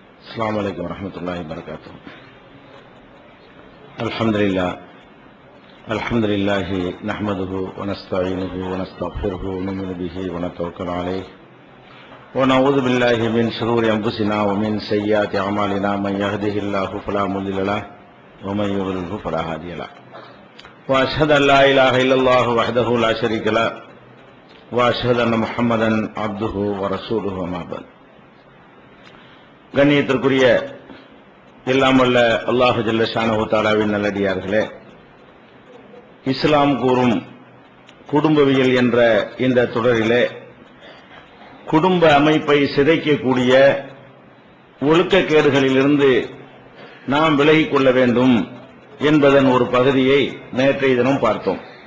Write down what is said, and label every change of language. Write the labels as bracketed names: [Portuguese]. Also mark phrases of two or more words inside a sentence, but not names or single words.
[Arabic] السلام عليكم ورحمة الله وبركاته. الحمد لله نحمده ونستعينه ونستغفره ونؤمن به ونتوكل عليه ونعوذ بالله من شرور أنفسنا ومن سيئات أعمالنا من يهده الله فلا مضل له ومن يضلل فلا هادي له وأشهد أن لا إله إلا الله وحده لا شريك له وأشهد أن محمدا عبده ورسوله وما بعد. [Tamil] கண்ணியத்திற்குரிய எல்லாம் வல்ல [Arabic] الله جل شأنه [Tamil] தஆலாவின் நல்லடியார்களே, இஸ்லாம் கூறும் குடும்பவியல் என்ற இந்த தொடரிலே குடும்ப அமைப்பை சிதைக்கக்கூடிய ஒழுக்கக்கேடுகளிலிருந்து நாம் விலகிக் கொள்ள வேண்டும் என்பதன் ஒரு பகுதியை நேற்றைய தினம் பார்த்தோம்.